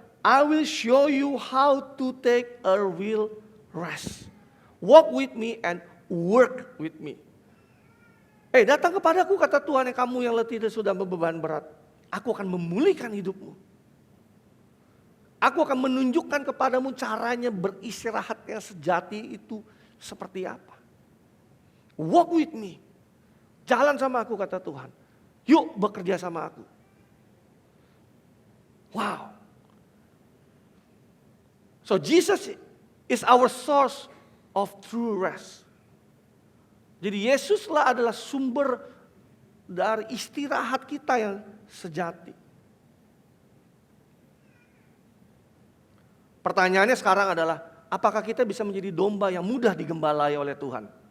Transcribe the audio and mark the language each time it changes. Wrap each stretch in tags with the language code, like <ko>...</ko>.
<en>I will show you how to take a real rest. Walk with me and work with me."</en> <id>Datang kepadaku, kata Tuhan, yang kamu yang letih dan sudah beban berat. Aku akan memulihkan hidupmu. Aku akan menunjukkan kepadamu caranya beristirahat yang sejati itu seperti apa.</id> <en>Walk with me.</en> <id>Jalan sama aku, kata Tuhan. Yuk bekerja sama aku.</id> <en>Wow. So Jesus is our source of true rest.</en> <id>Jadi Yesuslah adalah sumber dari istirahat kita yang sejati. Pertanyaannya sekarang adalah, apakah kita bisa menjadi domba yang mudah digembalai oleh Tuhan?</id>